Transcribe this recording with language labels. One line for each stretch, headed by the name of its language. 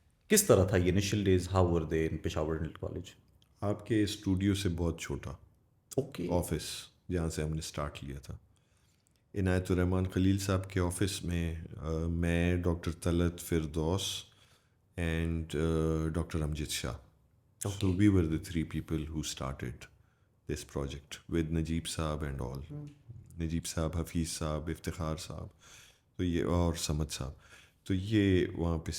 Urdu: کس طرح تھا یہ
English: Initial days, how were they in Peshawar dental college?
Urdu: آپ کے اسٹوڈیو سے بہت چھوٹا
English: okay
Urdu: آفس جہاں سے ہم نے اسٹارٹ لیا تھا. عنایت الرحمان خلیل صاحب کے آفس میں میں, doctor Talat Firdous and doctor Amjad Shah.
English: So we were the three people who started this project with Najeeb sahab and all.
Urdu: نجیب صاحب, حفیظ صاحب, افتخار صاحب, تو یہ اور سمد صاحب, تو یہ وہاں پہ